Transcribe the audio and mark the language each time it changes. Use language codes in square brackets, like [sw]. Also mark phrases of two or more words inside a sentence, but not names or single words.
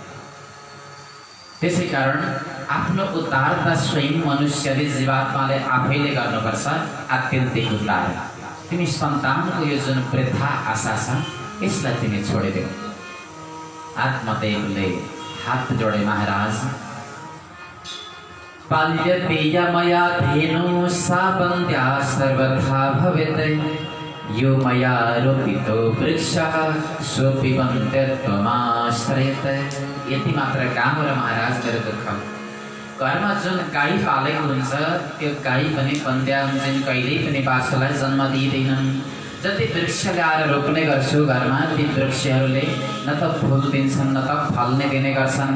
[ne] त्यसै कारण आफ्नो उद्धार त स्वयं मनुष्यले जीवात्माले आफैले गर्नुपर्छ, आत्यन्तिक उद्धार। तिमी सन्तानको यो जुन वृथा आशा छ यसलाई तिमी छोडिदेऊ। आत्मदेवले हात जोडे, [sa] महाराज पाल्यते मया धेनु सा वन्द्या सर्वथा भवेत्, यो मया रोपितो वृक्षः सोऽपि वन्द्यत्वमाश्रयते। [ne] यति मात्र काम हो र महाराज मेरो दुःख। घरमा जुन गाई पालेको हुन्छ त्यो गाई पनि वन्द्या हुन्छन्, कहिल्यै पनि बाछोलाई जन्म दिँदैनन्। जति वृक्ष ल्याएर रोप्ने गर्छु घरमा, ती वृक्षहरूले न त फुल दिन्छन् न त फल्ने दिने गर्छन्।